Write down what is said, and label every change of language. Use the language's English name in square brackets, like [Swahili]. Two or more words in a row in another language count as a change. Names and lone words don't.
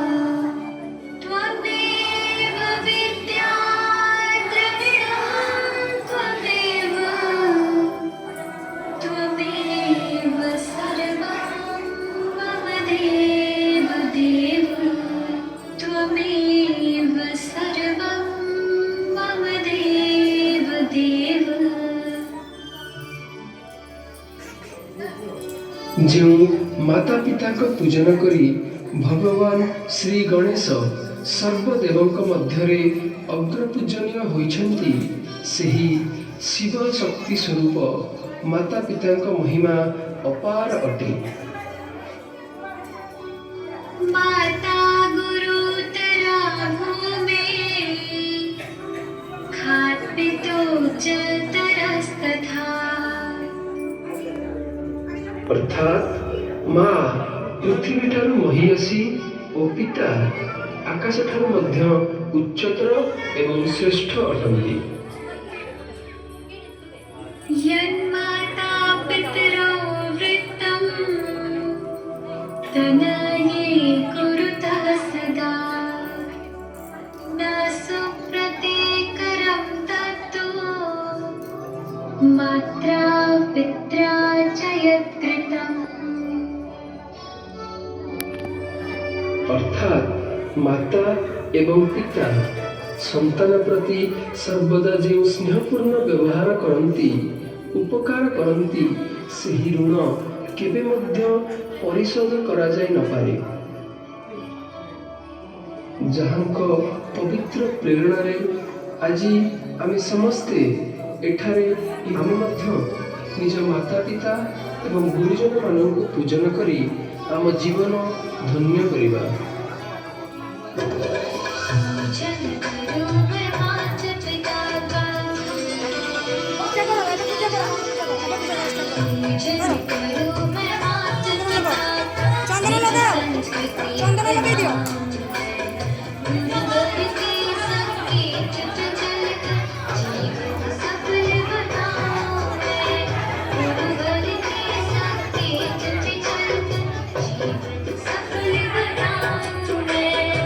[Sanskrit] त्वमेव विद्या द्रविणं त्वमेव त्वमेव सर्वं मम देव देव त्वमेव सर्वं मम देव देव। [Odia] ଯେଉଁ ମାତା ପିତାଙ୍କ ପୂଜନ କରି ଭଗବାନ ଶ୍ରୀ ଗଣେଶ ସର୍ବଦେବଙ୍କ ମଧ୍ୟରେ ଅଗ୍ରପୂଜନୀୟ ହୋଇଛନ୍ତି, ସେହି ଶିବ ଶକ୍ତି ସ୍ୱରୂପ ମାତା ପିତାଙ୍କ ମହିମା ଅପାର ଅଟେ। [Sanskrit] माता गुरुतरा भूमेः खात्पितो च तरस्तथा। [Odia] ଅର୍ଥାତ୍ ମା ପୃଥିବୀଠାରୁ ମହିୟସୀ ଓ ପିତା ଆକାଶଠାରୁ ମଧ୍ୟ ଉଚ୍ଚତର ଏବଂ ଶ୍ରେଷ୍ଠ ଅଟନ୍ତି। [Sanskrit] यन्माता पितरो वृत्तं तनये कुरुतः सदा न सुप्रतीकरं तत्तु मात्रा पित्रा च यत्कृतम्। [Odia] ଅର୍ଥାତ୍ ମାତା ଏବଂ ପିତା ସନ୍ତାନ ପ୍ରତି ସର୍ବଦା ଯେଉଁ ସ୍ନେହପୂର୍ଣ୍ଣ ବ୍ୟବହାର କରନ୍ତି, ଉପକାର କରନ୍ତି, ସେହି ଋଣ କେବେ ମଧ୍ୟ ପରିଶୋଧ କରାଯାଇ ନପାରେ। ଯାହାଙ୍କ ପବିତ୍ର ପ୍ରେରଣାରେ ଆଜି ଆମେ ସମସ୍ତେ ଏଠାରେ ଆମେ ମଧ୍ୟ ନିଜ ମାତା ପିତା ଏବଂ ଗୁରୁଜନମାନଙ୍କୁ ପୂଜନ କରି ଆମ ଜୀବନ ଧନ୍ୟ କରିବା। [Hindi] पूजन करो मैं माता पिता का, पूजन करो मैं माता पिता का, संस्कृति गुरुवर के संकेत पे चलकर जीवन सफल बनाओ मैं, गुरुवर के संकेत पे चलकर जीवन सफल बनाओ मैं।